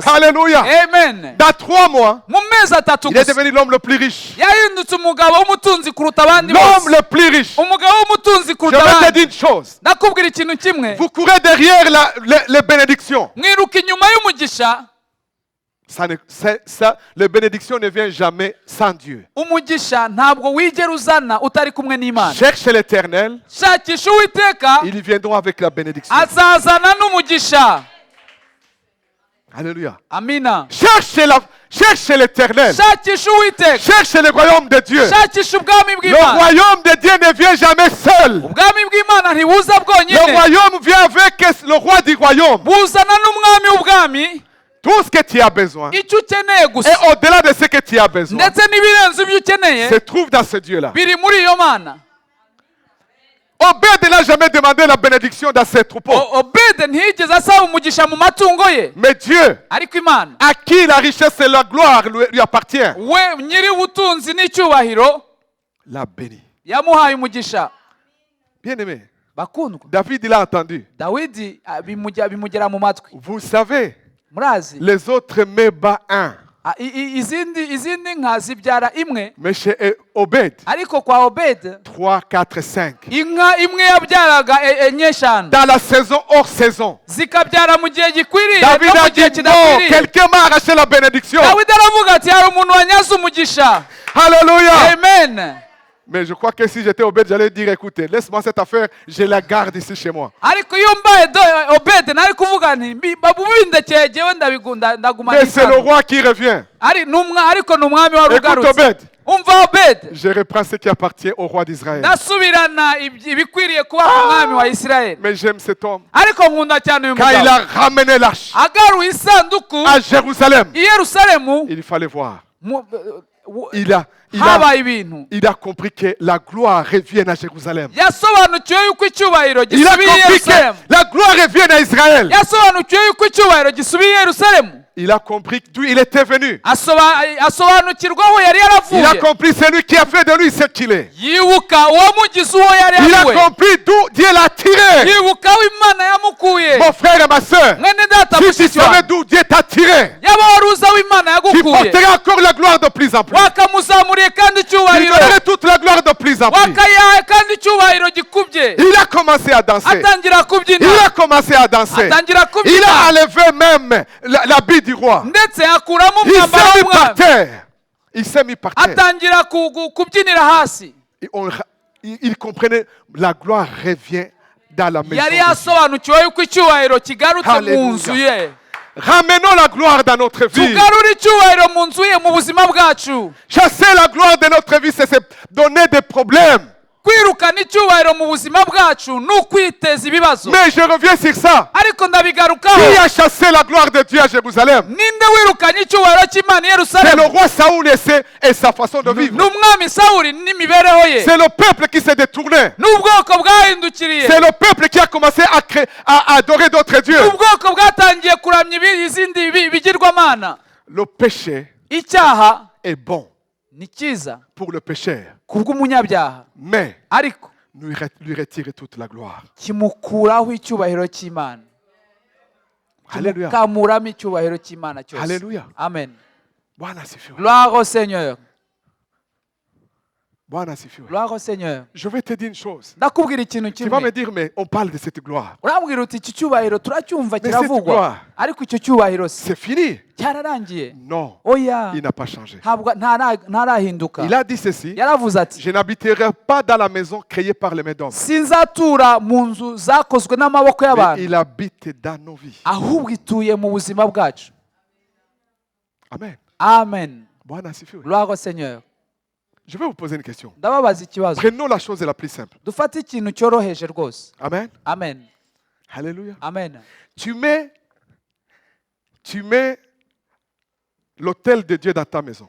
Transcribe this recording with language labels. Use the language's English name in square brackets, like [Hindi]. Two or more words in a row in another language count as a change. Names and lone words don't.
[French] Alléluia. Amen. Dans 3 mois, [Kinyarwanda] Mu mezi atatu [French] il est [Kinyarwanda] gusa [French] devenu l'homme le plus riche. [Kinyarwanda] yahindutse umugabo w'umutunzi kuruta abandi [French] L'homme [Kinyarwanda] bose. [French] le plus riche. [Kinyarwanda] Umugabo w'umutunzi [French] Je [Kinyarwanda] kuruta [French] vais te [Kinyarwanda] abandi. [French] dire une chose. [Kinyarwanda] Ndakubwira ikintu kimwe, [French] Vous courez derrière les bénédictions. [Kinyarwanda] mwiruka inyuma y'umugisha. [French] Les bénédictions ne viennent jamais sans Dieu. [Kinyarwanda] Umugisha ntabwo wigera uzana utari kumwe n'Imana. [French] Cherche l'éternel, [Kinyarwanda] Shakisha Uwiteka, [French] ils viendront avec la bénédiction. [Kinyarwanda] azazana n'umugisha. [French] Alléluia. [Kinyarwanda] Amina. [French] Cherche l'éternel. [Kinyarwanda] Shakisha Uwiteka, [French] Cherche le royaume de Dieu. [Kinyarwanda] shakisha ubwami [French] Le [Kinyarwanda] bw'Imana. [French] royaume de Dieu ne vient jamais seul. [Kinyarwanda] Ubwami bw'Imana ntibuza [French] Le [Kinyarwanda] bwonyine, [French] royaume vient avec le roi du royaume. [Kinyarwanda] buzana n'umwami w'ubwami. [French] Tout ce que tu as besoin, [Kinyarwanda] Icyo ukeneye gusa [French] et au-delà de ce que tu as besoin, [Kinyarwanda] ndetse n'ibirenze ibyo ukeneye [French] se trouve dans ce Dieu-là. [Kinyarwanda] biri muri iyo Mana. [French] Obed n'a jamais demandé la bénédiction dans ses troupeaux. [Kinyarwanda] Obedi ntiyigeze asaba umugisha mu matungo ye, [French] Mais Dieu, [Kinyarwanda] ariko Imana [French] à qui la richesse et la gloire lui appartient, [Kinyarwanda] we nyiri ubutunzi n'icyubahiro [French] l'a béni. [Kinyarwanda] yamuhaye umugisha. [French] Bien-aimé, [Kinyarwanda] Bakundwa, [French] David, il a entendu. [Kinyarwanda] Dawidi bimugera mu matwi. [French] Vous savez, [Kinyarwanda] Murazi, [French] les autres met bas un. [Kinyarwanda] izindi nka zibyara imwe, [French] Mais chez Obed, [Kinyarwanda] ariko kwa Obedi [French] 3, 4, 5. [Kinyarwanda] inka imwe yabyaraga enye eshanu, [French] Dans la saison hors saison. [Kinyarwanda] zikabyara mu gihe gikwiriye [French] David [Kinyarwanda] no [French] a [Kinyarwanda] mu gihe [French] dit non, [Kinyarwanda] kidakwiriye. [French] quelqu'un m'a arraché la bénédiction. [Kinyarwanda] Dawidi aravuga ati hari umuntu wanyaze umugisha. [French] Alléluia. [Kinyarwanda] Amen. [French] Mais je crois que si j'étais Obed, j'allais dire, écoutez, laisse-moi cette affaire, je la garde ici chez moi. [Kinyarwanda] Ariko iyo mbaye Obedi nari kuvuga nti babubindekeye jewe ndagumana [French] Mais c'est le roi qui revient. [Kinyarwanda] ariko ni umwami wari [French] Écoute [Kinyarwanda] ugarutse. [French] Obed, [Kinyarwanda] Umva Obedi, [French] je reprends ce qui appartient au roi d'Israël. [Kinyarwanda] ndasubirana ibikwiriye kuba ku mwami wa Isirayeli. [French] Mais j'aime cet homme. [Kinyarwanda] Ariko nkunda cyane uyu [French] Quand il [Kinyarwanda] mugabo, [French] a ramené l'arche [Kinyarwanda] agaruye isanduku [French] à Jérusalem, [Kinyarwanda] i Yerusalemu, [French] il fallait voir. [Kinyarwanda] mu- [French] Il [Kinyarwanda] habaye ibintu. [French] a compris que la gloire revienne à Jérusalem. [Kinyarwanda] Yasobanukiwe yuko icyubahiro [French] Il a [Kinyarwanda] gisubiye i [French] compris que [Kinyarwanda] Yerusalemu. [French] la gloire revienne à Israël. [Kinyarwanda] Yasobanukiwe yuko icyubahiro gisubiye i Yerusalemu. [French] Il a compris d'où il était venu. [Kinyarwanda] Asobanukirwa aho yari [French] Il a [Kinyarwanda] yaravuye. [French] compris celui qui a fait de lui ce qu'il est. [Kinyarwanda] Yibuka uwamugize uwo yari [French] Il a [Kinyarwanda] ariwe. [French] compris d'où Dieu l'a tiré. [Kinyarwanda] Yibuka aho Imana yamukuye. [French] Mon frère et ma soeur, [Kinyarwanda] Mwene data [French] si tu [Kinyarwanda] mushiki [French] savais [Kinyarwanda] wanjye, [French] d'où Dieu t'a tiré, [Kinyarwanda] yaba wari uzi aho Imana [French] tu [Kinyarwanda] yagukuye, [French] porterais encore la gloire de plus en plus. [Kinyarwanda] wakamuzamuriye kandi [French] Tu [Kinyarwanda] icyubahiro, [French] donnerais toute la gloire de plus en plus. [Kinyarwanda] wakayahaye kandi icyubahiro gikubye. [French] Il a commencé à danser. [Kinyarwanda] Atangira kubyina, [French] Il a commencé à danser. [Kinyarwanda] atangira [French] Il [Kinyarwanda] kubyina, [French] a enlevé même l'habit du roi. [Kinyarwanda] ndetse akuramo [French] Il s'est [Kinyarwanda] umwambaro [French] mis par [Kinyarwanda] w'umwami, [French] terre. Il s'est mis par terre. [Kinyarwanda] atangira kubyinira hasi. [French] Et il comprenait, la gloire revient dans la maison [Kinyarwanda] Yari [French] de Dieu. [Kinyarwanda] yasobanukiwe yuko icyubahiro kigarutse mu [French] Hallelujah. [Kinyarwanda] nzu ye. [French] Ramenons la gloire dans notre vie. [Kinyarwanda] Tugarure icyubahiro mu nzu ye, mu buzima bwacu. [French] Chasser la gloire de notre vie, c'est se donner des problèmes. [Kinyarwanda] Kwirukana icyubahiro mu buzima bwacu ni ukwiteza ibibazo. [French] Mais je reviens sur ça. [Kinyarwanda] Ariko [French] Qui [Kinyarwanda] ndabigarukaho, [French] a chassé la gloire de Dieu à Jérusalem? [Kinyarwanda] ninde wirukanye icyubahiro cy'Imana i [French] C'est le [Kinyarwanda] Yerusalemu? [French] roi Saoul et sa façon de [Kinyarwanda] Ni [French] vivre. [Kinyarwanda] umwami Sawuli n'imibereho ye. [French] C'est le peuple qui s'est détourné. [Kinyarwanda] Ni ubwoko bwahindukiriye. [French] C'est le peuple qui a commencé à adorer d'autres dieux. [Kinyarwanda] Ni ubwoko bwatangiye kuramya izindi bigirwamana. [French] Le péché [Kinyarwanda] Icyaha [French] est bon [Kinyarwanda] ni cyiza [French] pour le pécheur, [Kinyarwanda] kubw'umunyabyaha, [French] mais [Kinyarwanda] ariko [French] lui retirer toute la gloire. [Kinyarwanda] kimukuraho icyubahiro cy'Imana, [French] Alléluia. [Kinyarwanda] kimukamuramo icyubahiro cy'Imana cyose. [French] Alléluia. [Kinyarwanda] Amen. [Swahili] Bwana asifiwe. [French] Gloire au Seigneur. [Swahili] Bwana asifiwe. [French] Gloire au Seigneur. Je vais te dire une chose. [Kinyarwanda] Ndakubwira ikintu [French] Tu vas me [Kinyarwanda] kimwe. [French] dire, mais on parle de cette gloire. [Kinyarwanda] Urambwira uti iki cyubahiro turacyumva [French] Mais cette [Kinyarwanda] kiravugwa, [French] gloire, [Kinyarwanda] ariko icyo cyubahiro [French] c'est fini. [Kinyarwanda] cyararangiye. [French] Non, [Kinyarwanda] Oya, [French] il n'a pas changé. [Kinyarwanda] ntabwo ntarahinduka. [French] Il a dit ceci, [Kinyarwanda] Yaravuze ati, [French] je n'habiterai pas dans la maison créée par les mains d'hommes, [Kinyarwanda] sinzatura mu nzu zakozwe n'amaboko [French] mais [Kinyarwanda] y'abantu, [French] il habite dans nos vies. [Kinyarwanda] ahubwo ituye mu buzima bwacu. [French] Amen. [Kinyarwanda] Amen. [Swahili] Bwana asifiwe. [French] Gloire au Seigneur. Je vais vous poser une question. [Kinyarwanda] Ndababaza ikibazo. [French] Prenons la chose la plus simple. [Kinyarwanda] Dufate ikintu cyoroheje rwose. [French] Amen. [Kinyarwanda] Amen. [French] Alléluia. [Kinyarwanda] Amen. [French] Tu mets l'autel de Dieu dans ta maison.